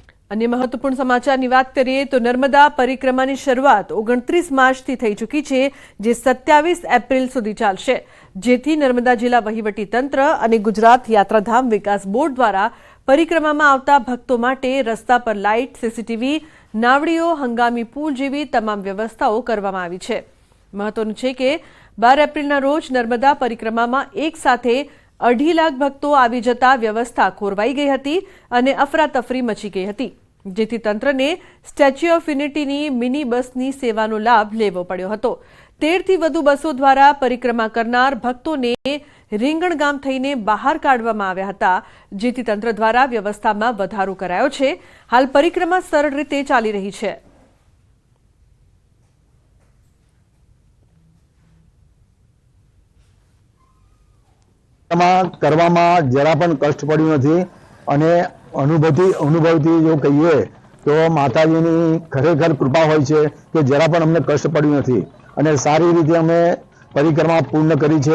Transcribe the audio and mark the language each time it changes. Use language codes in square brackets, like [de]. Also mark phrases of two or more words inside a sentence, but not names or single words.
[gu] અન્ય મહત્વપૂર્ણ સમાચારની વાત કરીએ તો નર્મદા પરિક્રમાની શરૂઆત 29 માર્ચથી થઈ ચૂકી છે, જે 27 એપ્રિલ સુધી ચાલશે। જેથી નર્મદા જિલ્લા વહીવટી તંત્ર અને ગુજરાત યાત્રાધામ વિકાસ બોર્ડ દ્વારા પરિક્રમામાં આવતા ભક્તો માટે રસ્તા પર લાઇટ, સીસીટીવી, નાવડીઓ, હંગામી પૂલ જેવી તમામ વ્યવસ્થાઓ કરવામાં આવી છે। મહત્વનું છે કે 12 એપ્રિલના રોજ નર્મદા પરિક્રમામાં એક સાથે 2.5 લાખ ભક્તો આવી જતા વ્યવસ્થા ખોરવાઈ ગઈ હતી અને અફરાતફરી મચી ગઈ હતી, જેથી તંત્રને સ્ટેચ્યૂ ઑફ યૂનિટીની મિની બસની સેવાનો લાભ લેવો પડ્યો હતો। 13 થી વધુ બસો દ્વારા પરિક્રમા કરનાર ભક્તોને રીંગણ ગામ થઈને બહાર કાઢવામાં આવ્યા હતા, જેથી તંત્ર દ્વારા વ્યવસ્થામાં વધારો કરાયો છે। હાલ પરિક્રમા સરળ રીતે ચાલી રહી છે। કરવામાં જરા પણ કષ્ટ પડ્યું નથી અને અનુભવથી જો કહીએ તો માતાજીની ખરેખર કૃપા હોય છે કે જરા પણ અમને કષ્ટ પડ્યું નથી અને સારી રીતે અમે પરિક્રમા પૂર્ણ કરી છે।